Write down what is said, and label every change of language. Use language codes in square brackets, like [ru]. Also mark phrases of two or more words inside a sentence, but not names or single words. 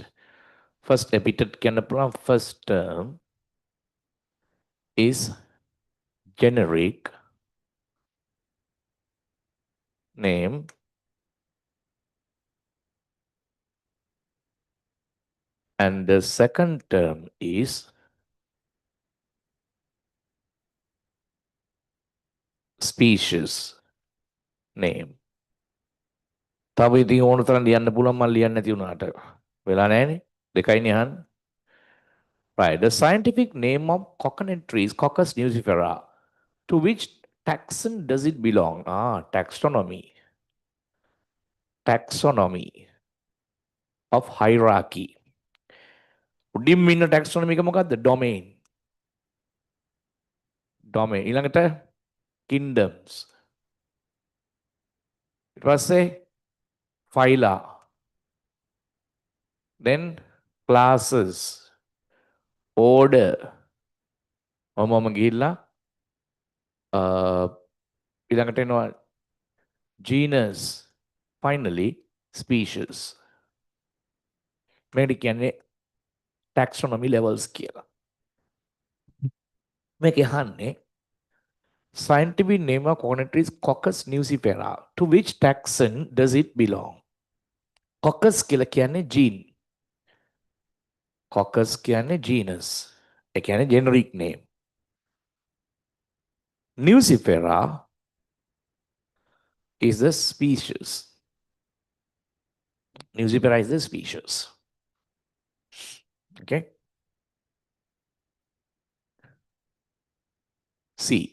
[en] First epithet first term is generic name and the second term is species name. [si] තව ඉතින් ඕන තරම් ලියන්න පුළුවන් මම ලියන්න නැති වුණාට වෙලා නැහැනේ දෙකයිනේ අහන්නේ. [en] Right, the scientific name of coconut tree is Coccus nucifera. To which taxon does it belong? Taxonomy. Taxonomy of hierarchy. [si] උඩින්ම ඉන්න taxonomy එක මොකද්ද? [en] Domain. Domain. [si] ඊළඟට kingdoms. ඊට පස්සේ phyla. [en] Then classes. Order. [si] මම ගිහිල්ලා ඊළඟට එනවා genus. [en] Finally, species. [si] මේකට කියන්නේ [en] taxonomy levels [si] කියලා. මේක අහන්නේ [en] scientific name of coconut tree is Coccus nucifera. To which taxon does it belong? [si] Coccus කියලා කියන්නේ gene. Coccus කියන්නේ genus. ඒ කියන්නේ [en] generic name. Nucifera is the species. Nucifera is the species. Okay. C.